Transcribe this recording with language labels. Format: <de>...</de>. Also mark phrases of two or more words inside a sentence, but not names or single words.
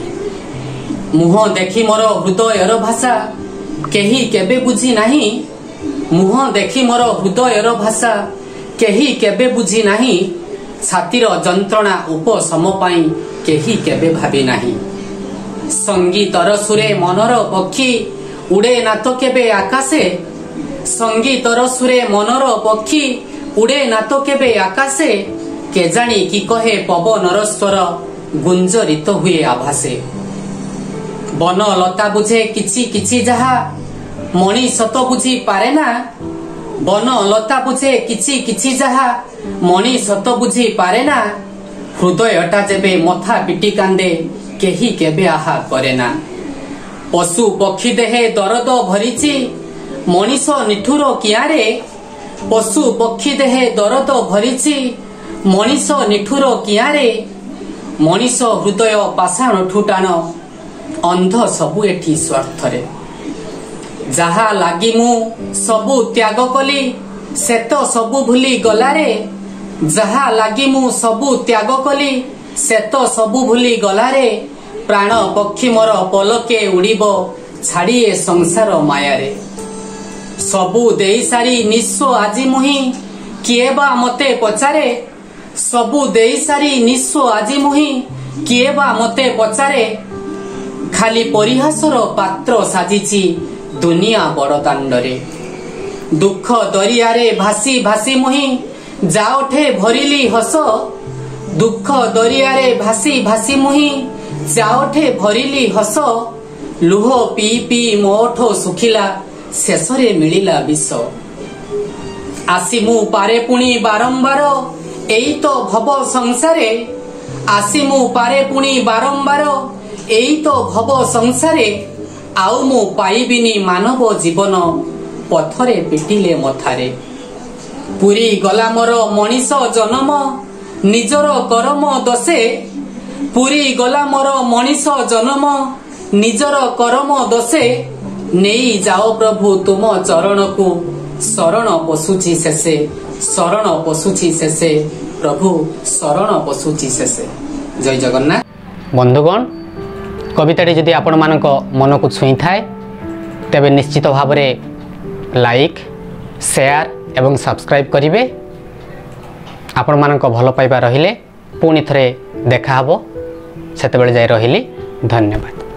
<or>ମୁହଁ ଦେଖି ମୋର ହୃଦୟର ଭାଷା କେହି କେବେ ବୁଝି ନାହିଁ। ମୁହଁ ଦେଖି ମୋର ହୃଦୟର ଭାଷା କେହି କେବେ ବୁଝି ନାହିଁ। ଛାତିର ଯନ୍ତ୍ରଣା ଉପଶମ ପାଇଁ କେହି କେବେ ଭାବି ନାହିଁ। ସଙ୍ଗୀତର ସୁରେ ମନର ପକ୍ଷୀ ଉଡ଼େ ନା ତ କେବେ ଆକାଶେ। ସଙ୍ଗୀତର ସୁରେ ମନର ପକ୍ଷୀ ଉଡ଼େ ନା ତ କେବେ ଆକାଶେ। କେଜାଣି କି କହେ ପବନର ସ୍ୱର ଗୁଞ୍ଜରିତ ହୁଏ ଆଭାସେ। ବନ ଲତା ବୁଝେ କିଛି କିଛି ଯାହା ମଣିଷ ତ ବୁଝି ପାରେ ନା। ବନ ଲତା ବୁଝେ କିଛି କିଛି ଯାହା ମଣିଷ ତ ବୁଝି ପାରେ ନା। ହୃଦୟଟା ଯେବେ ମଥା ପିଟି କାନ୍ଦେ କେହି କେବେ ଆହା କରେ ନା। ପଶୁ ପକ୍ଷୀ ଦେହେ ଦରଦ ଭରିଛି ମଣିଷ ନିଠୁର କିଆରେ। ପଶୁ ପକ୍ଷୀ ଦେହେ ଦରଦ ଭରିଛି ମଣିଷ ନିଠୁର କିଆରେ। ମଣିଷ ହୃଦୟ ପାଷାଣ ଠୁଟାଣ ଅନ୍ଧ ସବୁ ଏଠି ସ୍ୱାର୍ଥରେ। ଯାହା ଲାଗି ମୁଁ ସବୁ ତ୍ୟାଗ କଲି ସେ ତ ସବୁ ଭୁଲି ଗଲାରେ। ଯାହା ଲାଗି ମୁଁ ସବୁ ତ୍ୟାଗ କଲି ସେ ତ ସବୁ ଭୁଲି ଗଲାରେ। ପ୍ରାଣ ପକ୍ଷୀ ମୋର ପଲକେ ଉଡ଼ିବ ଛାଡ଼ିଏ ସଂସାର ମାୟାରେ। ସବୁ ଦେଇ ସାରି ନିସ୍ୱ ଆଜି ମୁହିଁ କିଏ ବା ମତେ ପଚାରେ। ସବୁ ଦେଇ ସାରି ନିସ୍ୱ ଆଜି ମୁହିଁ କିଏ ବା ମତେ ପଚାରେ। ଖାଲି ପରିହାସର ପାତ୍ର ସାଜିଛି ଦୁନିଆ ବଡ଼ ଦାଣ୍ଡରେ। ଦୁଃଖ ଦରିଆରେ ଭାସି ଭାସି ମୁହିଁ ଯାଉଛି ଭରିଲି ହସ। ଦୁଃଖ ଦରିଆରେ ଭାସି ଭାସି ମୁହିଁ ଯାଉଛି ଭରିଲି ହସ। ଲୁହ ପି ପି ମୋଠ ସୁଖିଲା ଶେଷରେ ମିଳିଲା ବିଷ। ଆସି ମୁଁ ପାରେ ପୁଣି ବାରମ୍ବାର ଏଇ ତ ଭବ ସଂସାରେ। ଆସି ମୁଁ ପାରେ ପୁଣି ବାରମ୍ବାର ଏଇ ତ ଭବ ସଂସାରେ। ଆଉ ମୁଁ ପାଇବିନି ମାନବ ଜୀବନ ପଥରେ ପିଟିଲେ ମଥାରେ। ପୁରି ଗଲା ମୋର ମଣିଷ ଜନ୍ମ ନିଜର କରମ ଦଶେ। ପୁରି ଗଲା ମୋର ମଣିଷ ଜନ୍ମ ନିଜର କରମ ଦଶେ। ନେଇ ଯାଅ ପ୍ରଭୁ ତୁମ ଚରଣ କୁ ଶରଣ ପଶୁଛି ଶେଷେ। ଶରଣ ପଶୁଛି ଶେଷେ ପ୍ରଭୁ ଶରଣ ପଶୁଛି ଶେଷେ। ଜୟ ଜଗନ୍ନାଥ। ବନ୍ଧୁଗଣ, କବିତାଟି ଯଦି ଆପଣ ମାନଙ୍କ ମନ କୁ ଛୁଇଁ ଥାଏ ତେବେ ନିଶ୍ଚିତ ଭାବ ମେଁ</or> <en>like share</en> <or>ଏବଂ ସବସ୍କ୍ରାଇବ କରିବେ। ଆପଣ ମାନଙ୍କ ଭଲ ପାଇବା ରହିଲେ ପୁଣି ଥରେ ଦେଖା ହେବ। ସେତେବେଳେ ଯାଏ ରହିଲି। ଧନ୍ୟବାଦ।</or>